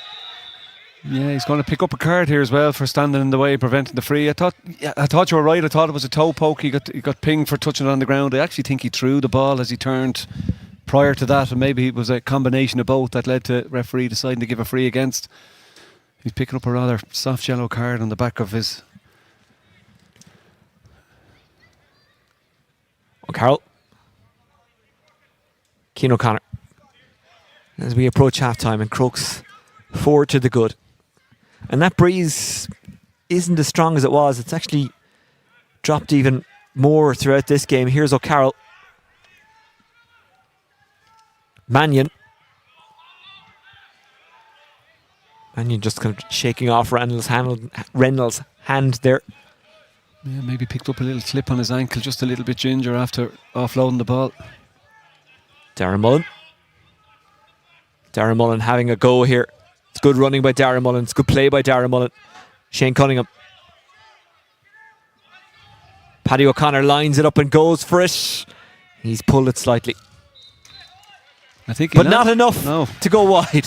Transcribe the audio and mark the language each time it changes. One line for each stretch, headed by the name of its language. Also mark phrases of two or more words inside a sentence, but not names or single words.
English: yeah, he's going to pick up a card here as well for standing in the way, preventing the free. I thought you were right. I thought it was a toe poke. He got pinged for touching it on the ground. I actually think he threw the ball as he turned prior to that, and maybe it was a combination of both that led to referee deciding to give a free against. He's picking up a rather soft yellow card on the back of his. O'Carroll. Cian O'Connor. As we approach half-time, and Crokes forward to the good. And that breeze isn't as strong as it was. It's actually dropped even more throughout this game. Here's O'Carroll. Mannion. Mannion just kind of shaking off Reynolds' hand there. Yeah, maybe picked up a little slip on his ankle, just a little bit ginger after offloading the ball. Darren Mullen. Darren Mullen having a go here. It's good running by Darren Mullen. It's good play by Darren Mullen. Shane Cunningham. Paddy O'Connor lines it up and goes for it. He's pulled it slightly. I think, but not enough to go wide.